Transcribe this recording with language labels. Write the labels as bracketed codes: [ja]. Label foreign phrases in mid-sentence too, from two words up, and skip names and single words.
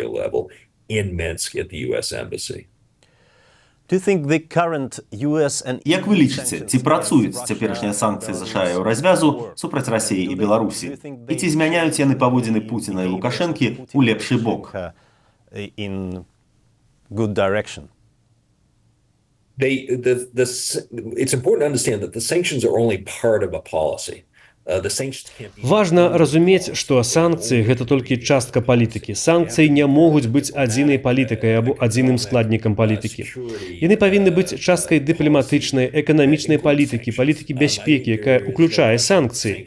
[be] Як вы лічыце, ці працуюць цяперашнія санкцыі ЗША і развязу супраць Расіі і Беларусі? І ці змяняюць яны паводзіны Пуціна і Лукашэнкі ў лепшы бок? [en] It's important to understand that the sanctions are only part of a policy. [be] Важна разумець, што санкцыі – гэта толькі частка палітыкі. Санкцыі не могуць быць адзінай палітыкай або адзіным складнікам палітыкі. Яны павінны быць часткай дыпламатычнай, эканамічнай палітыкі, палітыкі бяспекі, якая ўключае санкцыі.